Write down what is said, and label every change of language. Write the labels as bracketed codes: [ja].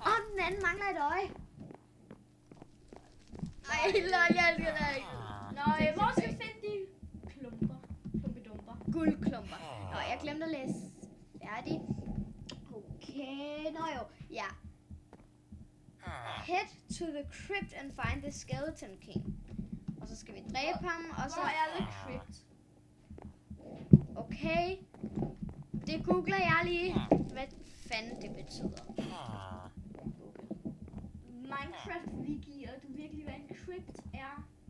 [da] Den anden mangler et øje. Ej, lol, jeg elsker det ikke. Nå, hvor skal vi finde de klumper? Klumpedumper. Guldklumper. Nå, jeg glemte at læse færdig. Okay, nå jo, ja. [en] Head to the crypt and find the skeleton king. [da] Og så skal vi dræbe ham, og så... Hvor er [en] the crypt? [da] Okay. Det googler jeg lige. Hvad fanden det betyder. Minecraft Wiki, og du virkelig hvad en crypt er?